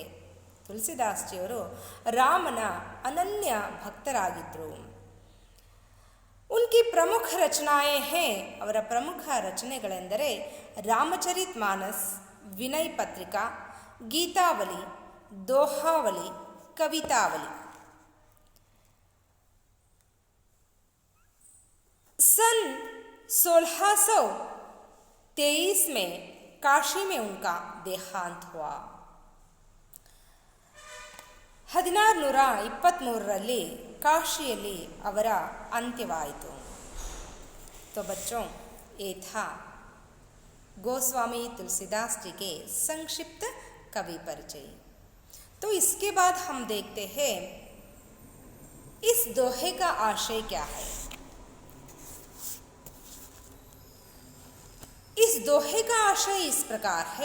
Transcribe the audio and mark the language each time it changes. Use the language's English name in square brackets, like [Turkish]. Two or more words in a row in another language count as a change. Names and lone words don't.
[Kannada] ತುಳಸಿದಾಸ್ ಜಿಯವರು ರಾಮನ ಅನನ್ಯ ಭಕ್ತರಾಗಿದ್ದರು. [Hindi] उनकी प्रमुख रचनाएँ हैं. [Kannada] ಅವರ ಪ್ರಮುಖ ರಚನೆಗಳೆಂದರೆ ರಾಮಚರಿತ್ ಮಾನಸ್, ವಿನಯ್ ಪತ್ರಿಕಾ, ಗೀತಾವಲಿ, ದೋಹಾವಲಿ, ಕವಿತಾವಲಿ. [Hindi] सन 1623 में काशी में उनका देहांत हुआ. [Kannada] 1623ರಲ್ಲಿ ಕಾಶಿಯಲ್ಲಿ ಅವರ ಅಂತ್ಯವಾಯಿತು. [Hindi] तो बच्चों, ये था गोस्वामी तुलसीदास जी के संक्षिप्त कवि परिचय. तो इसके बाद हम देखते हैं इस दोहे का आशय क्या है. इस दोहे का आशय इस प्रकार है.